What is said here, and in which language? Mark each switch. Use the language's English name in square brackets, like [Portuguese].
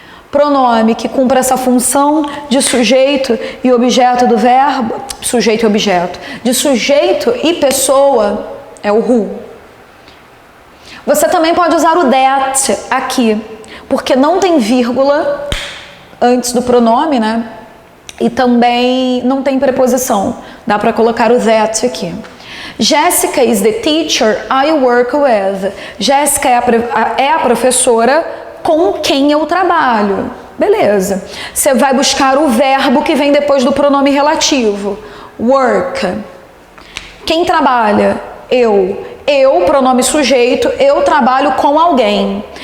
[Portuguese] Pronome que cumpre essa função de sujeito e objeto do verbo, sujeito e objeto, de sujeito e pessoa, é o who. Você também pode usar o that aqui, porque não tem vírgula antes do pronome, né? E também não tem preposição. Dá para colocar o that aqui. [English] Jessica is the teacher I work with. [Portuguese] Jéssica é a professora com quem eu trabalho. Beleza. Você vai buscar o verbo que vem depois do pronome relativo. Work. Quem trabalha? Eu. Eu, pronome sujeito, eu trabalho com alguém.